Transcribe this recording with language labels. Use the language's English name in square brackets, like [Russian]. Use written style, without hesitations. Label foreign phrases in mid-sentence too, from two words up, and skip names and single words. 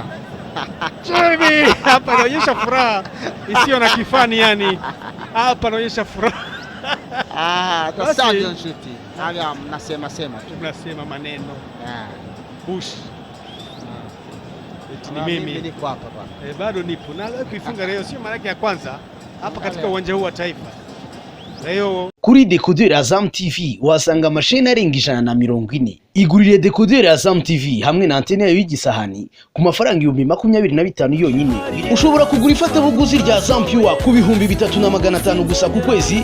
[Swahili] Jimmy hapa anaonyesha furaha isiyo na kifani, yani hapa anaonyesha furaha. Savio shuti. Haya mnasema maneno. Bush. Ni mimi niko hapa bwana. Bado nipo. Na leo kuifunga Rayon sio mara yake ya kwanza hapa katika uwanja huu wa Taifa. Rayon [Kinyarwanda] kuri decoder Azam TV wasanga amasheni arenga 140. Igurire decoder Azam TV hamwe na antene yayo y'igisahani ku mafaranga 25,000 yonyine. Ushobora kugura ifatabuguzi rya Azam Pure ku 3,500 gusa ku kwezi.